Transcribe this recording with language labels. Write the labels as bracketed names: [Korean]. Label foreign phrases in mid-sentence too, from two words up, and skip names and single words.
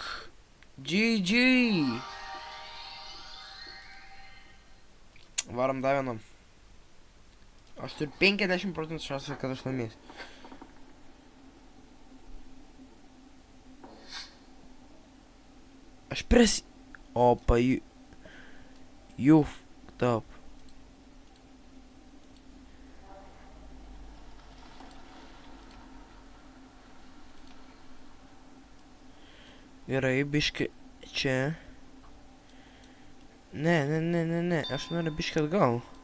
[Lithuanian] GG! Varom dar vienam. Aš turiu 50% šansą, kad aš laimėsiu. Aš Opa, [English] you fucked up. [Lithuanian] Gerai, biški čia. Ne, aš noriu biški atgal.